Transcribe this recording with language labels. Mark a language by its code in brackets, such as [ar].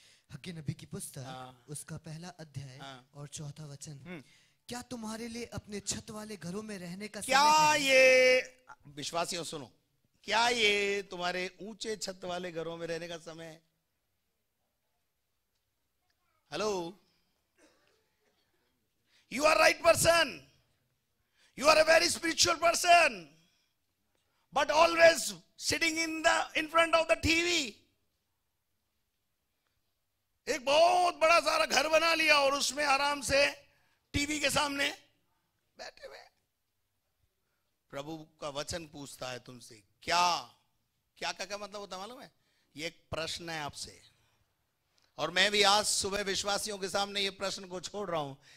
[hi] हग्गे नबी की पुस्तक उसका पहला अध्याय और 4था वचन। क्या तुम्हारे लिए अपने छत वाले घरों में रहने का क्या समय है? ये विश्वासियों सुनो, क्या ये तुम्हारे ऊंचे छत वाले घरों में रहने का समय है? [en] Hello, you are right person, you are a very spiritual person, but always sitting in front of the TV। [hi] एक बहुत बड़ा सारा घर बना लिया और उसमें आराम से टीवी के सामने बैठे हुए। प्रभु का वचन पूछता है तुमसे, क्या क्या मतलब होता मालूम है? ये एक प्रश्न है आपसे, और मैं भी आज सुबह विश्वासियों के सामने ये प्रश्न को छोड़ रहा हूं।